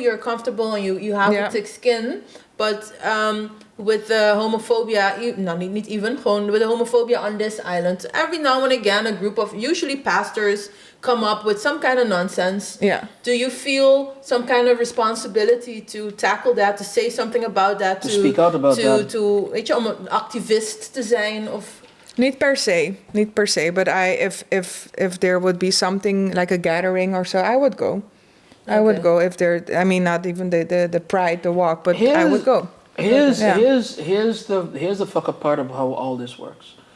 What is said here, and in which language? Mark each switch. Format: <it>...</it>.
<en>You're comfortable and you have a thick skin, but with the homophobia,</en> <nl>niet even, gewoon</nl> <en>with the homophobia on this island, every now and again, a group of usually pastors come up with some kind of nonsense. Yeah. Do you feel some kind of responsibility to tackle that, to say something about that, to speak out about that?</en> <nl>Weet je, om een activist te zijn of? Niet per se,</nl> <en>but if there would be something like a gathering or so, I would go. I would go if there. I mean, not even the pride, the walk, but I would go. Here's the fuck up part of how all this works.</en>